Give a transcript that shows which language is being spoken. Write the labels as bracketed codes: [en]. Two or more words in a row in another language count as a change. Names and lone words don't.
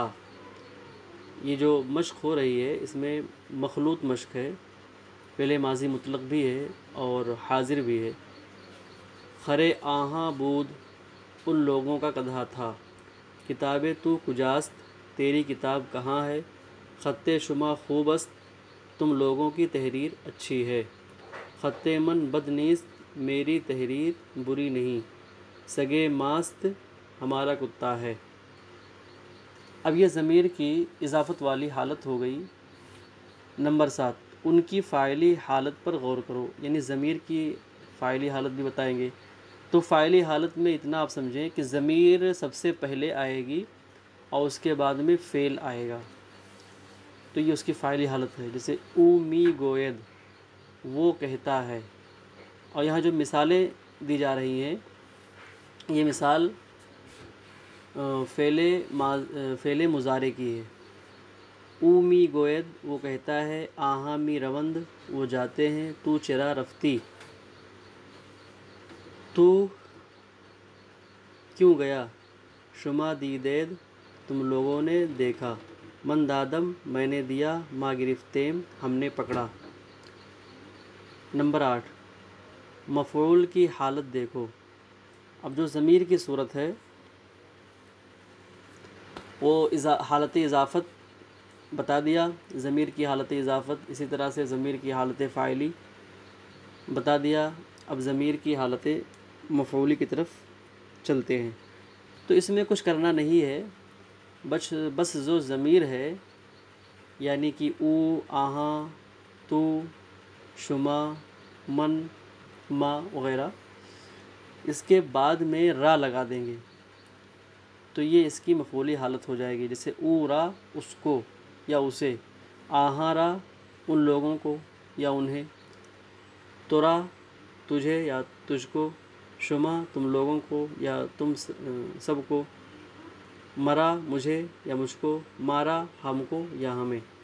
[ur] یہ جو مشق ہو رہی ہے اس میں مخلوط مشق ہے، پہلے ماضی مطلق بھی ہے اور حاضر بھی ہے۔ [fa] خرے آہاں بود، [ur] ان لوگوں کا گدھا تھا۔ [fa] کتاب تو کجاست، [ur] تیری کتاب کہاں ہے۔ [fa] خط شما خوب است، [ur] تم لوگوں کی تحریر اچھی ہے۔ [fa] خط من بد نیست، [ur] میری تحریر بری نہیں۔ [fa] سگے ماست، [ur] ہمارا کتا ہے۔ اب یہ ضمیر کی اضافت والی حالت ہو گئی۔ نمبر 7، ان کی فاعلی حالت پر غور کرو، یعنی ضمیر کی فاعلی حالت بھی بتائیں گے۔ تو فاعلی حالت میں اتنا آپ سمجھیں کہ ضمیر سب سے پہلے آئے گی اور اس کے بعد میں فعل آئے گا، تو یہ اس کی فاعلی حالت ہے۔ [fa] جیسے او می گوید، [ur] وہ کہتا ہے۔ اور یہاں جو مثالیں دی جا رہی ہیں، یہ مثال فعل مضارع کی ہے۔ [fa] او می گوید، [ur] وہ کہتا ہے، [fa] آہاں می روند، [ur] وہ جاتے ہیں، [fa] تو چرا رفتی، [ur] تو کیوں گیا، [fa] شما دیدید، [ur] تم لوگوں نے دیکھا، [fa] من دادم، [ur] میں نے دیا، [fa] ما گرفتیم، [ur] ہم نے پکڑا۔ نمبر 8، مفعول کی حالت دیکھو۔ اب جو ضمیر کی صورت ہے وہ حالت اضافت بتا دیا، ضمیر کی حالت اضافت، اسی طرح سے ضمیر کی حالت فاعلی بتا دیا۔ اب ضمیر کی حالت مفعولی کی طرف چلتے ہیں۔ تو اس میں کچھ کرنا نہیں ہے، بس جو ضمیر ہے یعنی کہ او، آہاں، تو، شما، من، ما وغیرہ، اس کے بعد میں را لگا دیں گے۔ تو یہ اس کی مفعولی حالت ہو جائے گی، جیسے اورا اس کو یا اسے، آہارا ان لوگوں کو یا انہیں، ترا تجھے یا تجھ کو، شما تم لوگوں کو یا تم سب کو، مرا مجھے یا مجھ کو، مارا ہم کو یا ہمیں۔